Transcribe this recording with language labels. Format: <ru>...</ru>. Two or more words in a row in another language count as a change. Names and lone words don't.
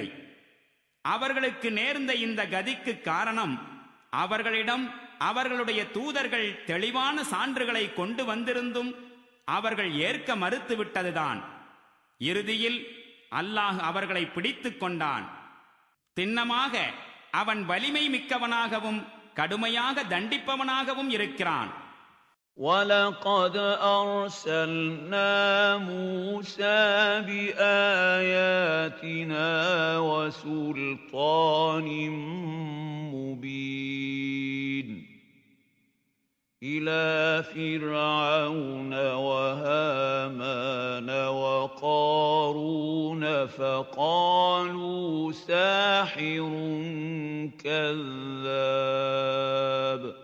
<ta>அவர்களுக்கு நேர்ந்த இந்த கதிக்கு காரணம் அவர்களிடம் அவர்களுடைய தூதர்கள் தெளிவான சான்றுகளை கொண்டு வந்திருந்தும் அவர்கள் ஏற்க மறுத்துவிட்டதுதான். இறுதியில் அல்லாஹ் அவர்களை பிடித்துக் கொண்டான். திண்ணமாக அவன் வலிமை மிக்கவனாகவும் கடுமையாக தண்டிப்பவனாகவும் இருக்கிறான்.</ta> <ar>وَلَقَدْ أَرْسَلْنَا مُوسَى بِآيَاتِنَا وَسُلْطَانٍ مُبِينٍ إِلَى فِرْعَوْنَ وَهَامَانَ وَقَارُونَ فَقَالُوا سَاحِرٌ كَذَّابٌ.</ar>